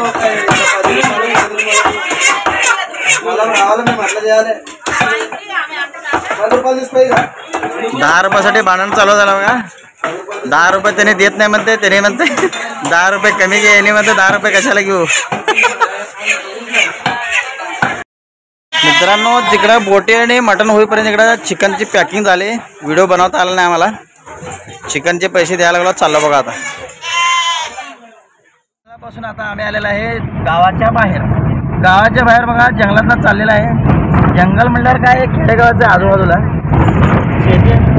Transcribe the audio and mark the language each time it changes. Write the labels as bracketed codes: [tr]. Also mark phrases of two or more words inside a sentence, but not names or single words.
[te] మళ్ళీ రావాలి మేము అట్లా చేయాలి 10 రూపాయలు తీసుకో ఇక [mr] 10 रुपयासाठी भांडण चालू झालं बघा 10 रुपये त्याने देत नाही म्हणते त्याने म्हणते 10 रुपये कमी घे यांनी म्हणते 10 रुपये कशाला घेऊ मित्रांनो तिकडं बोटी आणि मटन होईपर्यंत इकडं चिकनची पॅकिंग झाली व्हिडिओ बनवता आला नाही आम्हाला चिकनचे पैसे द्यायला लागलो चाललो बघा आता पासून आता आम्ही आलेला आहे गावाच्या बाहेर बघा जंगलातनं चाललेला आहे जंगल म्हणल्यावर काय खेडेगावाचं आजूबाजूला शेती